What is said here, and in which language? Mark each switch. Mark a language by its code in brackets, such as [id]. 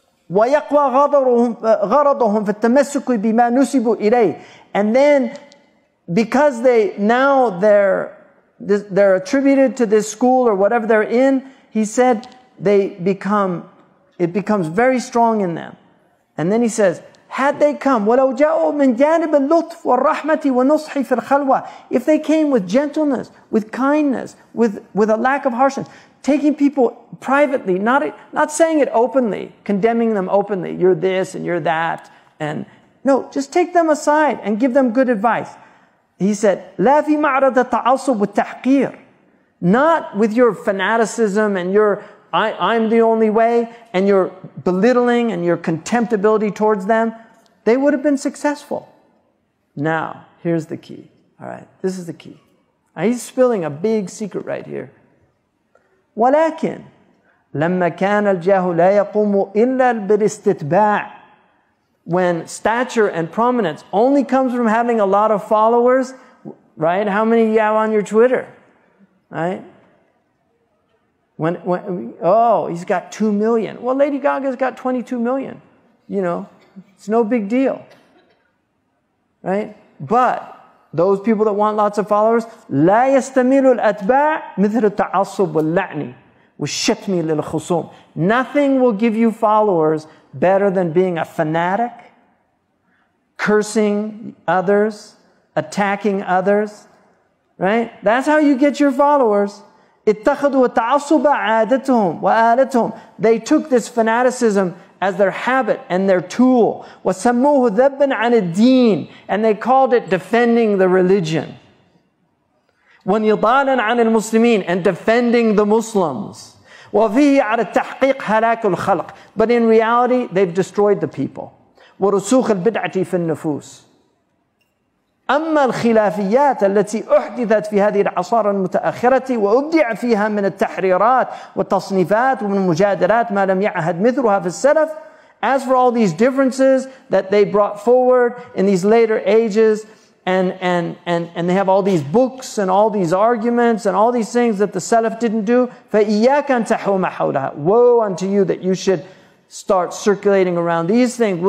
[ar] وَيَقْوَى غَرَضُهُمْ فِي التَّمَسُّكِ بِمَا نُسِبُوا إِلَيْهِ. [en] And then, because they're attributed to this school or whatever they're in, he said, it becomes very strong in them. And then he says, had they come, [ar] وَلَوْ جَاءُوا مِنْ جَانِبِ اللُّطْفِ وَالرَّحْمَةِ وَالنُّصْحِ فِي الْخَلْوَةِ. [en] If they came with gentleness, with kindness, with a lack of harshness, taking people privately, not saying it openly, condemning them openly, you're this and you're that, and no, just take them aside and give them good advice. He said, [ar] لَا فِي مَعْرَضَ التَّعَصُّبِ وَالتَّحْقِيرِ. [en] Not with your fanaticism and your I'm the only way, and your belittling and your contemptibility towards them, they would have been successful. Now, here's the key. All right, this is the key. Now, he's spilling a big secret right here. [ar] ولكن لما كان الجاه لا يقوم إلا بالاستتباع. [en] When stature and prominence only comes from having a lot of followers, right? How many you have on your Twitter, right? Oh, he's got 2 million. Well, Lady Gaga's got 22 million. You know, it's no big deal. Right? But those people that want lots of followers, [ar] لا يستميل الأتباع مثل التعصب واللعن والشتم للخصوم. [en] Nothing will give you followers better than being a fanatic, cursing others, attacking others, right? That's how you get your followers. [ar] اتخذوا التعصب عادتهم وآلتهم. [en] They took this fanaticism as their habit and their tool. [ar] وَسَمُّوهُ ذَبًّا عَنِ الدِّينِ. [en] And they called it defending the religion. [ar] وَنِضَالًا عَنِ الْمُسْلِمِينَ. [en] And defending the Muslims. [ar] وَفِيهِ عَلَى التَّحْقِيقِ هَلَاكُ الْخَلْقِ. [en] But in reality, they've destroyed the people. [ar] وَرُسُوخِ الْبِدْعَةِ فِي النُّفُوسِ. أما الخلافيات التي أحدثت في هذه العصارى المتأخرة وأبدع فيها من التحريرات والتصنيفات ومن المجادلات ما لم يعهد مثلها في السلف. [en] As for all these differences that they brought forward in these later ages, and they have all these books and all these arguments and all these things that the Salaf didn't do, [ar] فَإِيَّاكَ أَن تَحُومَ حَوْلَهَا. [en] Woe unto you that you should start circulating around these things.